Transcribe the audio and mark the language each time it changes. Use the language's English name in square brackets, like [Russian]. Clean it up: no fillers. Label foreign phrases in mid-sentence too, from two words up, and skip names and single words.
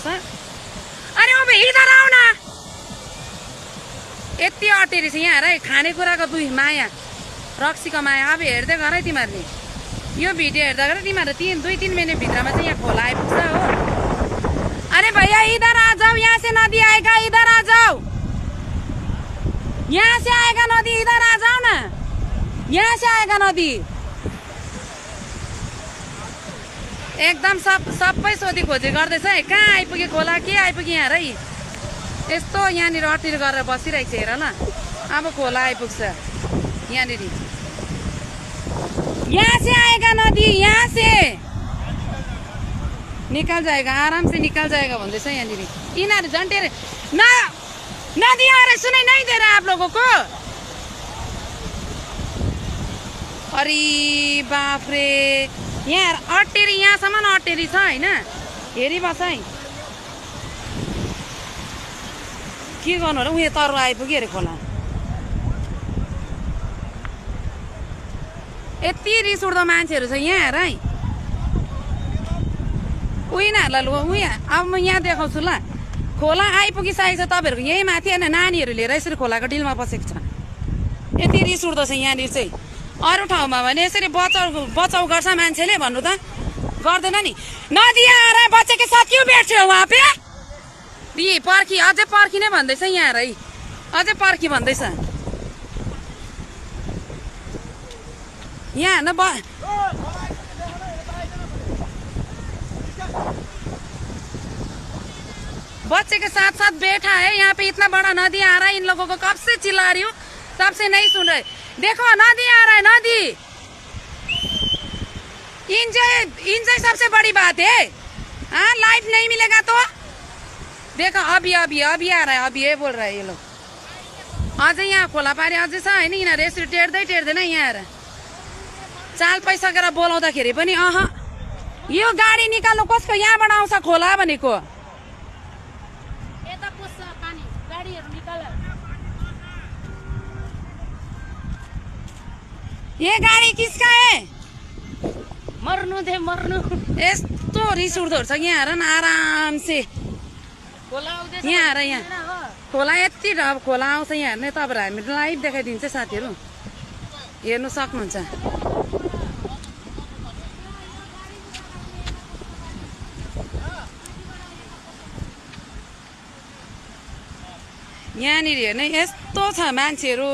[Nepali] अरे अब इधर आउ न, यति अटेरी छ यहाँ हेर। खानेकुराको माया, रक्सीको माया। अब हेर्दै गर है तिमीहरूले, यो भिडियो हेर्दा गर तिमीहरू 2-3 मिनट भित्रमा चाहिँ यहाँ खोला आइपुग्छ हो। [Hindi] अरे भैया इधर आ जाओ, यहाँ से नदी आएगा, इधर आ जाओ। यहाँ से आएगा नदी, इधर आ जाओ ना, यहाँ से आएगा नदी। [Nepali] एकदम सबै सोधी खोजी गर्दैछ है। कहाँ आइपुग्यो खोला, के आइपुग्यो यहाँ है। यस्तो यहाँनिर अटेर गरेर बसिरहेको छ हेर ल। अब खोला आइपुग्छ यहाँनिर। [Hindi] यहाँ से आएगा नदी, यहाँ से निकल जाएगा, आराम से निकल जाएगा [Nepali] भन्दैछ यहाँनिर। यिनीहरू झन् टेरे [Hindi] नदी आ रहा है, सुनाई नहीं दे रहा है आप लोगों को। [Nepali] अरे बाप रे, यहाँ अटेरी, यहाँसम्म अटेरी छ हैन। हेरी बस है, के गर्नु र। उयो तर आइपुग्यो अरे खोला। यति रिस उठ्दो मान्छेहरू छ यहाँ हेर है। उनीहरूलाई लु अब म यहाँ देखाउँछु ल। खोला आइपुगिसकेको छ तपाईँहरूको यही माथि होइन। नानीहरू लिएर यसरी खोलाको डिलमा बसेको छ। यति रिस उठ्दो छ यहाँनिर चाहिँ। अरू ठाउँमा भने यसरी बचाउ गर्छ मान्छेले भन्नु त गर्दैन नि। [Hindi] नदी आएर बच्चे के साथ क्यों बैठे हो वहाँ पे। [Nepali] यी पर्खी, अझै पर्खी नै भन्दैछ यहाँ है, अझै पर्खी भन्दैछ यहाँ न। [Hindi] बच्चे के साथ साथ बैठा है यहाँ पे। इतना बड़ा नदी आ रहा है, इन लोगों को कब से चिल्ला रही हूँ, तब से नहीं सुन रहे। देखो नदी आ रहा है, नदी। इंजॉय सबसे बड़ी बात है। हाँ, लाइफ नहीं मिलेगा तो देखो अभी आ रहा है, अभी ये बोल रहा है ये लोग। [Nepali] अझै यहाँ खोला पारी अझै छ होइन। यिनीहरू यसरी टेर्दैन यहाँ हेर। चाल पाइसकेर बोलाउँदाखेरि पनि यो गाडी निकाल्नु कसको, यहाँबाट आउँछ खोला भनेको। [Hindi] ये गाड़ी किसका है। [Nepali] मर्नु दे मर्नु। यस्तो रिस उठ्दो छ यहाँ हेर न। [Hindi] आराम से [Nepali] यहाँ हेर, यहाँ खोला यति खोला आउँछ यहाँ हेर्ने। तपाईँहरू हामी लाइभ देखाइदिन्छ साथीहरू, हेर्नु सक्नुहुन्छ। यहाँनिर हेर्ने यस्तो छ मान्छेहरू।